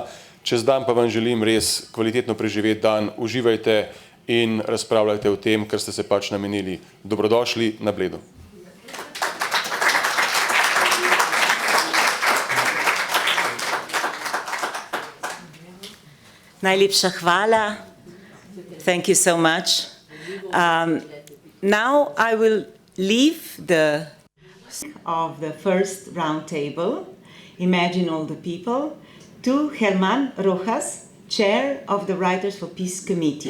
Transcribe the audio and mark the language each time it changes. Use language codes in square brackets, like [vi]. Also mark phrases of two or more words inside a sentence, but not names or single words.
[sl] Čez dan pa vam želim res kvalitetno preživeti dan, uživajte in razpravljajte o tem, kar ste se pač namenili. Dobrodošli na Bledu. Najlepša hvala. [en] Thank you so much. Now I will leave of the first round table, Imagine All the People, to Germán Rojas, Chair of the Writers for Peace Committee.